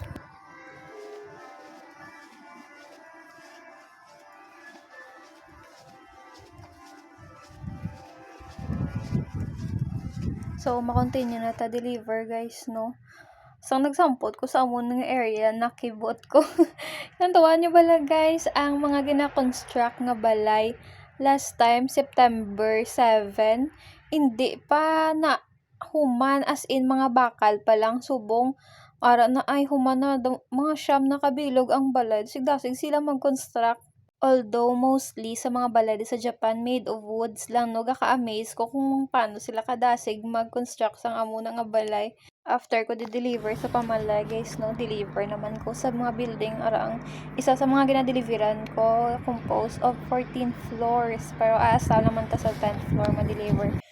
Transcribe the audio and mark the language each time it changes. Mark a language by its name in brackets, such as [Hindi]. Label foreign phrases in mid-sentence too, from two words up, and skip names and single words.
[Hiligaynon] So ma-continue na ta deliver guys, no. So nagsampot ko sa amon nga area, nakibot ko. Nantawan nyo bala guys ang mga gina-construct nga balay [English] last time [Hiligaynon] September 7, hindi pa na human, as in mga bakal pa lang subong ara na ay human na mga siyam na kabilog ang balay. Sigdasig sila mag-construct. Although mostly sa mga balay sa Japan [English] made of woods [Hiligaynon] lang, no, gaka-amaze ko kung paano sila kadasig mag-construct sang amo na nga balay. After ko di-deliver sa pamalay guys, no, deliver naman ko sa mga building arang isa sa mga ginadeliveran ko composed of 14 floors pero asa naman ta sa 10th floor ma-deliver.